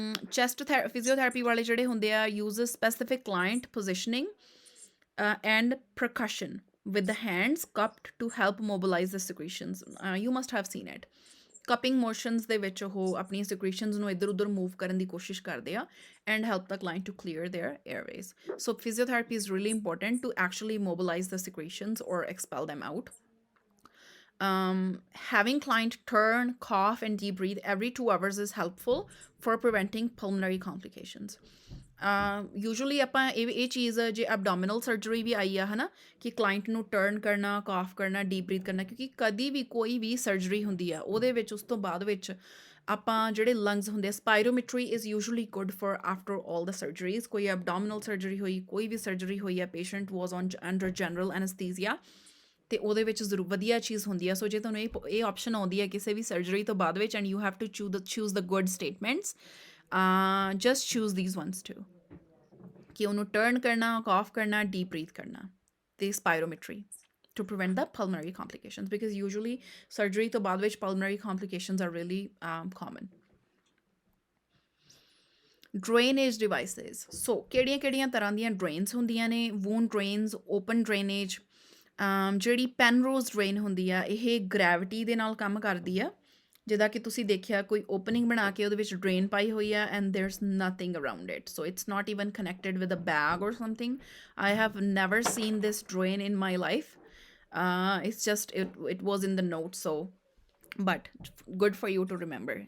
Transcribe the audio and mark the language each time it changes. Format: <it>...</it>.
<pa>Chest physiotherapy ਵਾਲੇ ਜਿਹੜੇ ਹੁੰਦੇ ਆ,</pa> <en>Use specific client positioning and percussion with the hands cupped to help mobilise the secretions. You must have seen it.</en> <pa>ਕਪਿੰਗ motions ਦੇ ਵਿੱਚ ਉਹ ਆਪਣੀਆਂ ਸਿਕ੍ਰੀਸ਼ਨਸ ਨੂੰ ਇੱਧਰ ਉੱਧਰ ਮੂਵ ਕਰਨ ਦੀ ਕੋਸ਼ਿਸ਼ ਕਰਦੇ ਆ</pa> <en>And help the client to clear their airways. So physiotherapy is really important to actually mobilise the secretions or expel them out. Having client turn, cough, and deep breathe every 2 hours is helpful for preventing pulmonary complications.</en> <pa>Usually ਆਪਾਂ ਇਹ ਚੀਜ਼ ਜੇ abdominal surgery ਵੀ ਆਈ ਆ, ਹੈ ਨਾ, ਕਿ client ਨੂੰ ਟਰਨ ਕਰਨਾ, ਕਾਫ ਕਰਨਾ, ਡੀਪ ਬਰੀਥ ਕਰਨਾ, ਕਿਉਂਕਿ ਕਦੀ ਵੀ ਕੋਈ ਵੀ ਸਰਜਰੀ ਹੁੰਦੀ ਆ ਉਹਦੇ ਵਿੱਚ ਉਸ ਤੋਂ ਬਾਅਦ ਵਿੱਚ ਆਪਾਂ ਜਿਹੜੇ ਲੰਗਸ ਹੁੰਦੇ ਆ,</pa> <en>Spirometry is usually good for after all the surgeries.</en> <pa>ਕੋਈ abdominal ਸਰਜਰੀ ਹੋਈ, ਕੋਈ ਵੀ ਸਰਜਰੀ ਹੋਈ ਆ,</pa> <en>patient was on under general anaesthesia,</en> <pa>ਅਤੇ ਉਹਦੇ ਵਿੱਚ ਜ਼ਰੂਰ ਵਧੀਆ ਚੀਜ਼ ਹੁੰਦੀ ਆ। ਸੋ ਜੇ ਤੁਹਾਨੂੰ ਇਹ ਆਪਸ਼ਨ ਆਉਂਦੀ ਹੈ ਕਿਸੇ ਵੀ ਸਰਜਰੀ ਤੋਂ ਬਾਅਦ ਵਿੱਚ,</pa> <en>and you have to choose the good statements, just choose these ones too,</en> <pa>ਕਿ ਉਹਨੂੰ ਟਰਨ ਕਰਨਾ, ਕਾਫ ਕਰਨਾ, ਡੀਪ ਬਰੀਥ ਕਰਨਾ, ਅਤੇ ਸਪਾਇਰੋਮੀਟਰੀ</pa> <en>to prevent the pulmonary complications, because usually</en> <pa>surgery to baad vich</pa> <en>pulmonary complications are really common. Drainage devices.</en> <pa>So ਕਿਹੜੀਆਂ ਤਰ੍ਹਾਂ ਦੀਆਂ drains ਹੁੰਦੀਆਂ ਨੇ? Wound drains, open drainage, ਜਿਹੜੀ Penrose drain ਹੁੰਦੀ ਆ, ਇਹ ਗ੍ਰੈਵਿਟੀ ਦੇ ਨਾਲ ਕੰਮ ਕਰਦੀ ਆ, ਜਿੱਦਾਂ ਕਿ ਤੁਸੀਂ ਦੇਖਿਆ ਕੋਈ ਓਪਨਿੰਗ ਬਣਾ ਕੇ ਉਹਦੇ ਵਿੱਚ ਡਰੇਨ ਪਾਈ ਹੋਈ ਆ</pa> <en>And there's nothing around it, so it's not even connected with a bag or something. I have never seen this drain in my life. It's just it was in the notes, so but good for you to remember.</en>